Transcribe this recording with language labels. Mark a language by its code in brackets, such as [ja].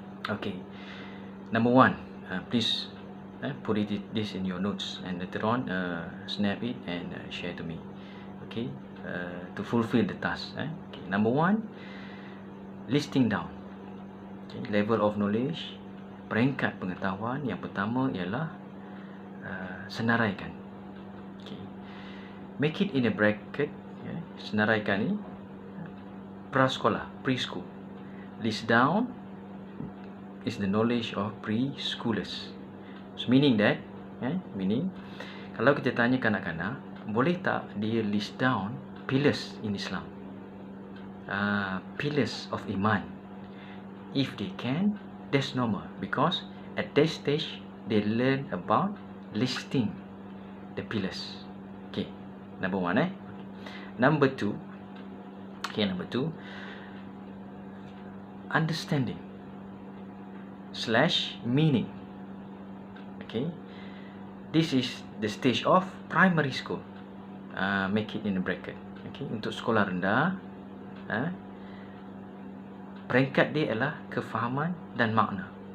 [en] Okay, number 1, please put this in your notes and later on snap it and share to me. Okay, to fulfill the task. Okay, number 1, listing down. Okay, level of knowledge, [ms] peringkat pengetahuan. Yang pertama ialah senaraikan. [en] Okay, make it in a bracket. [ms] Senaraikan ni prasekolah, [en] preschool. List down is the knowledge of preschoolers. So meaning that meaning [ms] kalau kita tanya kanak-kanak, boleh tak dia [en] list down pillars in Islam, pillars of iman? If they can, that's normal, because at that stage they learn about listing the pillars. Okay, number 1. Number 2, understanding / meaning. Okay, this is the stage of primary school. Make it in a bracket. [ms] Okay, untuk sekolah rendah, peringkat dia ialah kefahaman dan makna.